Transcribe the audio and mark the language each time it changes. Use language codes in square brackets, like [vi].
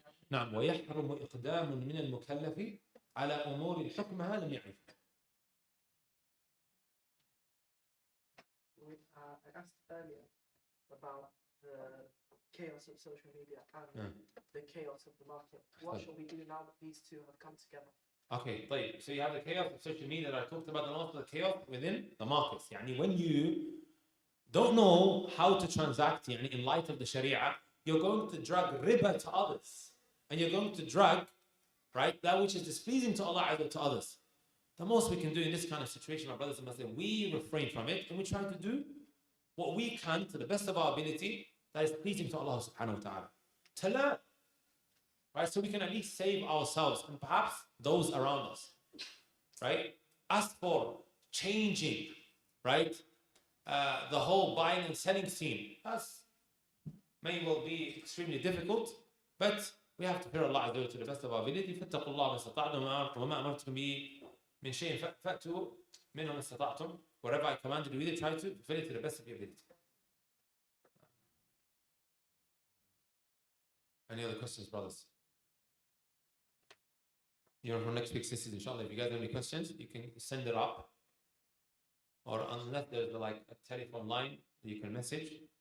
[ar] نعم ويحرم إقدام من المكلف على أمور حكمها لم يعرف. [en] I asked earlier about the chaos of social media and the chaos of the market. What shall we do now that these two have come together? Okay, طيب. So you have the chaos of social media that I talked about, and also the chaos within the markets. يعني when you don't know how to transact يعني in light of the Sharia, you're going to drag riba to others. And you're going to drag, right, that which is displeasing to Allah to others. The most we can do in this kind of situation, my brothers and sisters, we refrain from it and we try to do what we can to the best of our ability that is pleasing to Allah subhanahu wa ta'ala. To learn. right? So we can at least save ourselves and perhaps those around us, right? As for changing, right, the whole buying and selling scene, that's may well be extremely difficult, but we have to fear Allah to the best of our ability. [ar] فاتقوا الله ما استطعتم وما أمرتكم به من شيء فأتوا منه ما استطعتم. [en] Whatever I commanded you with it, try to fulfill it to the best of your ability. Any other questions, brothers? You know, for next week's sisters, inshallah, if you guys have any questions, you can send it up. Or unless there's like a telephone line that you can message.